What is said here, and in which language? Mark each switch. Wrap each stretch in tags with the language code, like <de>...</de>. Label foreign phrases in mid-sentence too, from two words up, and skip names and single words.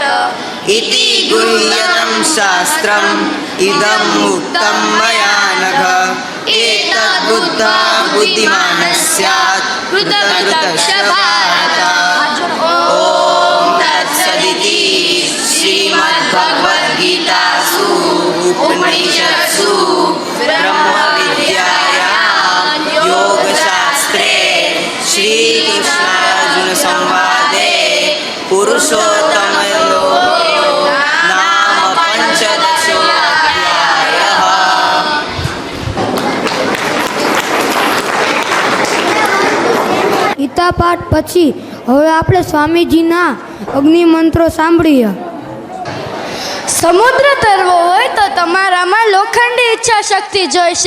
<sa>इति गुह्यतं शास्त्रम् इदम् उक्तं मया नघ एतद्बुद्धा बुद्धिमानः स्यात् कृतकृतश्च भारत ॐ तत्सदिति श्रीमद्भगवद्गीतासु उपनिषत्सु ब्रह्मविद्यायां योगशास्त्रे श्रीकृष्णार्जुनसंवादे पुरुषोत्तमयोगो नाम पञ्चदशोऽध्यायः।</sa> <gu>ગીતા પાઠ પછી હવે આપણે સ્વામીજીના અગ્નિમંત્રો સાંભળીએ. સમુદ્ર તરવો હોય તો તમારામાં લોખંડી ઈચ્છા શક્તિ જોઈશે.</gu>